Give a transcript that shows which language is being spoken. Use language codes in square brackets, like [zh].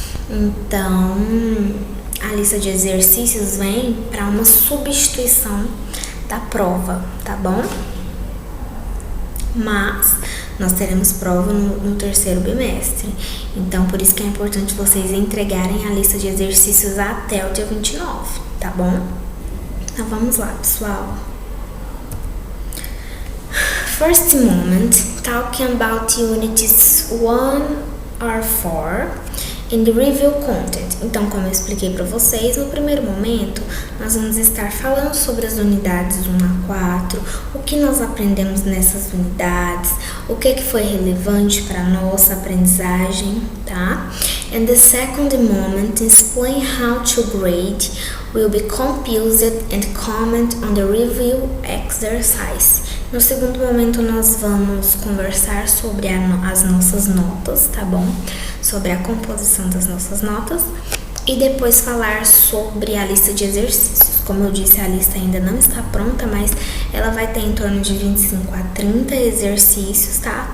[pt] Então, a lista de exercícios vem para uma substituição da prova, tá bom? Mas nós teremos prova no terceiro bimestre. Então, por isso que é importante vocês entregarem a lista de exercícios até o dia 29, tá bom? Então, vamos lá, pessoal. [en] First moment, talking about units 1 or 4 in the review content. [pt] Então, como eu expliquei para vocês, no primeiro momento, nós vamos estar falando sobre as unidades 1 a 4, o que nós aprendemos nessas unidades, o que foi relevante para a nossa aprendizagem, tá? [en] And the second moment, explain how to grade will be composed and comment on the review exercise. [pt] No segundo momento, nós vamos conversar sobre as nossas notas, tá bom? Sobre a composição das nossas notas e depois falar sobre a lista de exercícios. Como eu disse, a lista ainda não está pronta, mas ela vai ter em torno de 25 a 30 exercícios, tá?